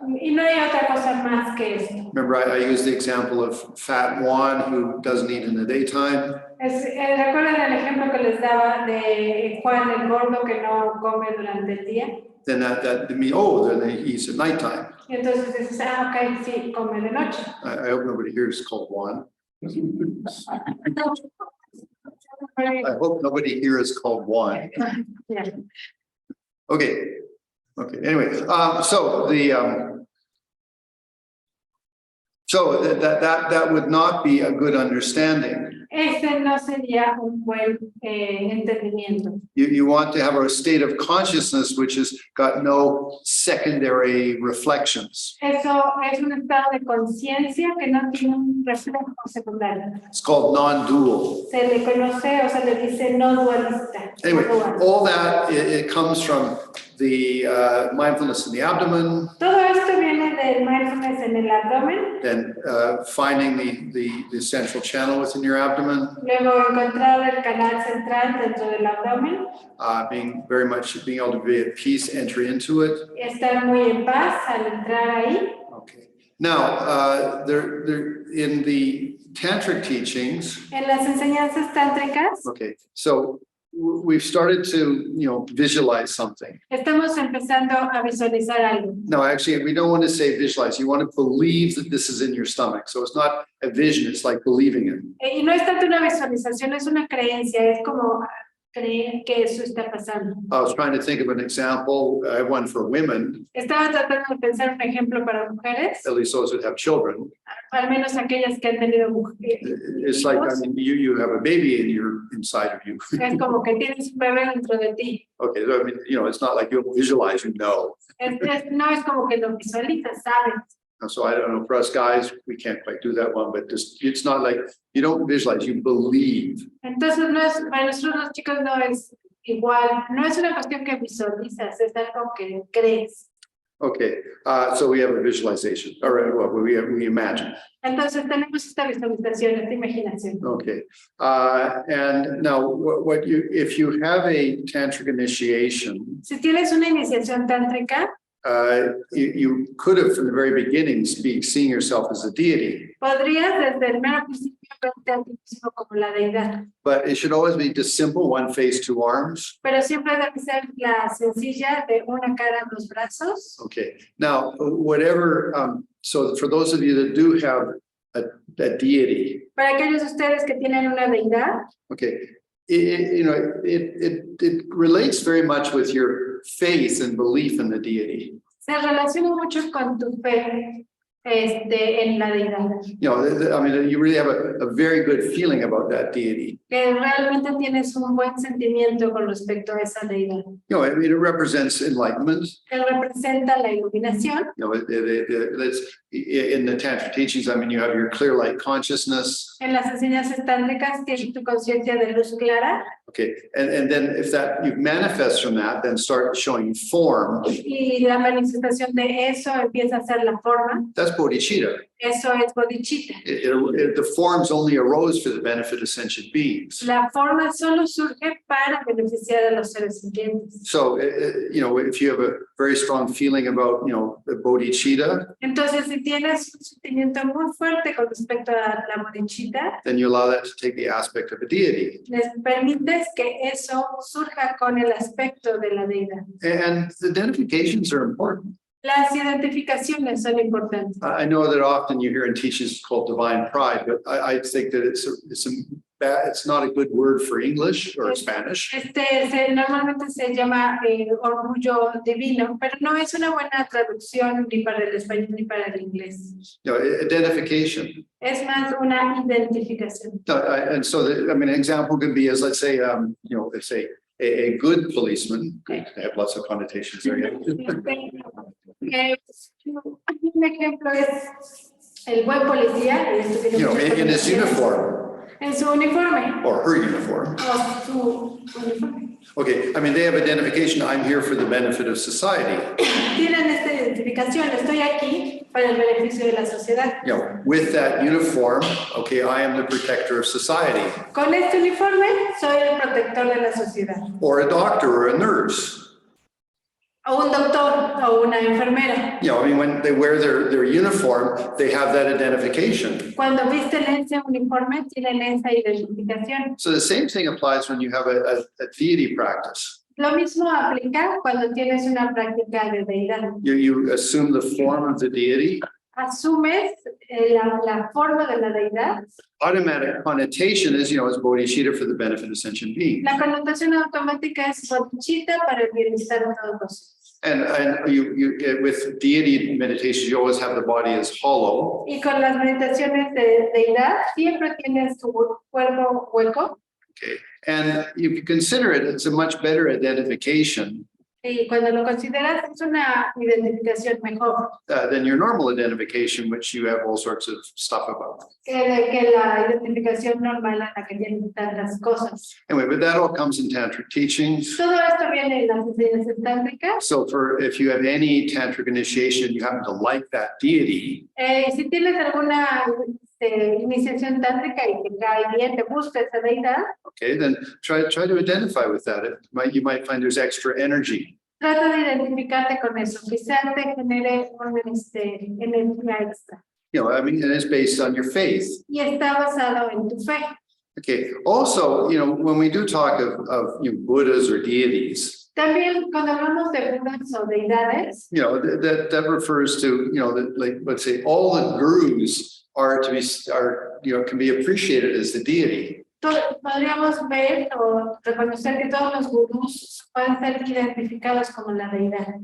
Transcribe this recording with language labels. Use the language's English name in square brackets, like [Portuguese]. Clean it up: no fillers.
[Spanish] Y no hay otra cosa más que esto. [English] Remember, I used the example of Fat Juan who doesn't eat in the daytime. [Spanish] ¿Recuerdan el ejemplo que les daba de Juan el gordo que no come durante el día? [English] Then that means, then he eats at nighttime. [Spanish] Y entonces dices, ok, sí, come de noche. [English] I hope nobody here is called Juan. I hope nobody here is called Juan. Yeah. Okay. Anyway, so that would not be a good understanding. [Spanish] Ese no sería un buen entendimiento. [English] You want to have a state of consciousness which has got no secondary reflections. [Spanish] Eso es un estado de conciencia que no tiene un reflejo secundario. [English] It's called non-dual. [Spanish] Se le conoce o se le dice no dualista. [English] Anyway, [Spanish] No dual. [English] all that it comes from the mindfulness in the abdomen. [Spanish] Todo esto viene de el mindfulness en el abdomen, [English] then finding the central channel within your abdomen, [Spanish] luego encontrar el canal central dentro del abdomen, [English] being able to be at peace, enter into it. [Spanish] estar muy en paz al entrar ahí. [English] Okay. Now, there in the tantric teachings. [Spanish] En las enseñanzas tántricas, [English] Okay, so we've started to visualize something. [Spanish] estamos empezando a visualizar algo. [English] No, actually, we don't want to say visualize. You want to believe that this is in your stomach. So it's not a vision, it's like believing it. [Spanish] Y no es tanto una visualización, es una creencia, es como creer que eso está pasando. [English] I was trying to think of an example. I have one for women, [Spanish] Estaba tratando de pensar un ejemplo para mujeres, [English] at least those that have children. [Spanish] al menos aquellas que han tenido mujeres. [English] It's like, I mean, you have a baby inside of you. [Spanish] Es como que tienes un bebé dentro de ti. [English] Okay, so I mean, it's not like you visualize, [Spanish] No es como que lo visualizas, sabes. [English] So I don't know, for us guys, we can't quite do that one, but it's not like you don't visualize, you believe. [Spanish] Entonces no es, para nosotros los chicos no es igual, no es una cuestión que visualizas, es algo que crees. [English] Okay, so we have a visualization, or what we imagine. [Spanish] Entonces tenemos esta visualización, esta imaginación. [English] Okay, and now if you have a tantric initiation, [Spanish] Si tienes una iniciación tántrica, [English] you could have from the very beginning seeing yourself as a deity. [Spanish] podrías desde el mero principio verte a ti mismo como la deidad. [English] But it should always be just simple, one face, two arms. [Spanish] Pero siempre debe ser la sencilla de una cara, dos brazos. [English] Okay, now whatever, so for those of you that do have a deity, [Spanish] Para aquellos de ustedes que tienen una deidad, [English] okay, it relates very much with your faith and belief in the deity. [Spanish] se relaciona mucho con tu fe en la deidad. [English] I mean, you really have a very good feeling about that deity. [Spanish] Que realmente tienes un buen sentimiento con respecto a esa deidad. [English] I mean, it represents enlightenment. [Spanish] Que representa la iluminación. [English] That's in the tantric teachings. I mean, you have your clear light consciousness. [Spanish] En las enseñanzas tántricas tienes tu conciencia de luz clara. [English] Okay, and then if that you manifest from that, then start showing form. [Spanish] Y la manifestación de eso empieza a ser la forma. [English] That's bodhicitta. [Spanish] Eso es bodhicitta. [English] The forms only arose for the benefit of sentient beings. [Spanish] La forma solo surge para beneficiar a los seres sintientes. [English] So, if you have a very strong feeling about, the bodhicitta, [Spanish] Entonces, si tienes un sentimiento muy fuerte con respecto a la bodhicitta, [English] then you allow that to take the aspect of a deity. [Spanish] les permites que eso surja con el aspecto de la deidad. [English] And the identifications are important. [Spanish] Las identificaciones son importantes. [English] I know that often you hear in teachings called divine pride, but I think that it's not a good word for English or Spanish. [Spanish] Normalmente se llama orgullo divino, pero no es una buena traducción ni para el español ni para el inglés. [English] Identification. [Spanish] Es más una identificación. [English] And so, an example could be as, let's say, let's say a good policeman. I have lots of connotations there. Yeah. [Spanish] Un ejemplo es el buen policía. [English] In his uniform. [Spanish] En su uniforme. [English] Or her uniform. [Spanish] O su uniforme. [English] Okay, they have identification. I'm here for the benefit of society. [Spanish] Tienen esta identificación. Estoy aquí para el beneficio de la sociedad. [English] With that uniform, okay, I am the protector of society. [Spanish] Con este uniforme, soy el protector de la sociedad. [English] Or a doctor or a nurse. [Spanish] O un doctor o una enfermera. [English] When they wear their uniform, they have that identification. [Spanish] Cuando visten ese uniforme, tienen esa identificación. [English] So the same thing applies when you have a deity practice. [Spanish] Lo mismo aplica cuando tienes una práctica de deidad. [English] You assume the form of the deity. [Spanish] Asumes la forma de la deidad. [English] Automatic connotation is, is bodhicitta for the benefit of sentient beings. [Spanish] La connotación automática es bodhicitta para el bienestar de todos nosotros. [English] And you with deity meditations, you always have the body as hollow. [Spanish] Y con las meditaciones de deidad, siempre tienes tu cuerpo hueco. [English] Okay, and you can consider it's a much better identification. [Spanish] Y cuando lo consideras, es una identificación mejor [English] than your normal identification, which you have all sorts of stuff about. [Spanish] que la identificación normal en la que tienen tantas cosas. [English] Anyway, but that all comes in tantric teachings. [Spanish] Todo esto viene en las enseñanzas tántricas. [English] So if you have any tantric initiation, you happen to like that deity, [Spanish] Si tienes alguna iniciación tántrica y te cae bien, te gusta esa deidad, [English] okay, then try to identify with that. You might find there's extra energy. [Spanish] trata de identificarte con eso, quizás te genere una energía extra. [English] You know, I mean, and it's based on your faith. [Spanish] Y está basado en tu fe. [English] Okay. Also, you know, when we do talk of you know, Buddhas or deities, [Spanish] También cuando hablamos de budas o deidades, [English] you know, that refers to, you know, like, let's say all the gurus you know, can be appreciated as the deity. [Spanish] podríamos ver o reconocer que todos los gurús pueden ser identificados como la deidad.